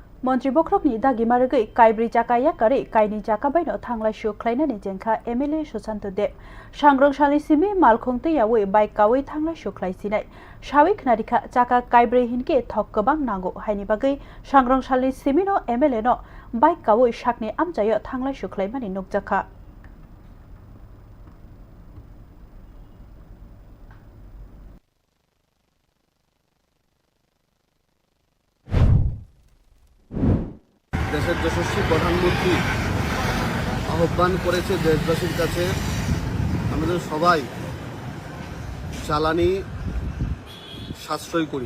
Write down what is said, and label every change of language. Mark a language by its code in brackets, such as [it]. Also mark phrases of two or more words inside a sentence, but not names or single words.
[trp] मंत्री बख्रकनि दागि मारगै काइब्रै चाका याकारै काइनि चाका बायनो थांलाय सुख्लायनानै जेंखा एमएलए सुशांत देव सांग्रांसालि सिमी मालखं तैयावै बाइक कावै थांलाय सुख्लायसिनाय सावै खनारिखा चाका काइब्रै हिनके थक गोबां नांगौ हायनि बागै सांग्रांसालि सिमिनो एमएलए नो बाइक कावै साकनि आमजायो थांलाय सुख्लायमानि नुकजाखा [bn] দেশের যশস্বী প্রধানমন্ত্রী আহ্বান করেছে দেশবাসীর কাছে আমাদের সবাই জ্বালানি সাশ্রয় করি।